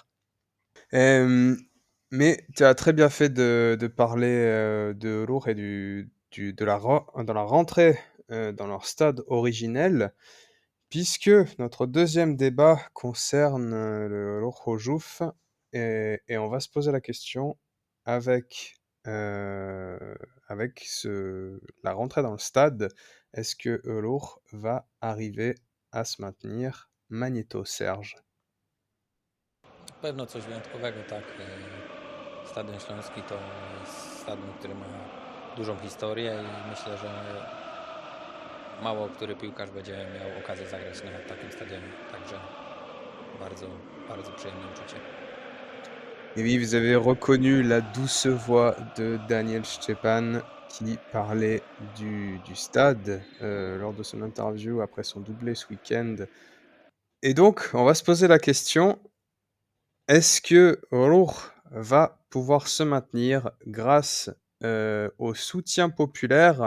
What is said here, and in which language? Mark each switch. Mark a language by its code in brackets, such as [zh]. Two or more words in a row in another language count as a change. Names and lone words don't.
[fr] Hem, mais tu as très bien fait de parler, de Ruhr et de de la rentrée, dans leur stade originel, puisque notre deuxième débat concerne, le Ruhr et on va se poser la question avec, avec la rentrée dans le stade. Est-ce que Ruhr va arriver à se maintenir? Magnéto, Serge. [pl] Na pewno coś wyjątkowego, tak. Stadion Śląski to jest stadion, który ma dużą historię i myślę, że mało który piłkarz będzie miał okazję zagrać na takim stadionie. Także bardzo, bardzo przyjemne uczucie. [fr] Et oui, vous avez reconnu la douce voix de Daniel Stepan qui parlait du stade lors de son interview après son doublé ce week-end. Et donc, on va se poser la question, est-ce que Ruhr va pouvoir se maintenir grâce au soutien populaire?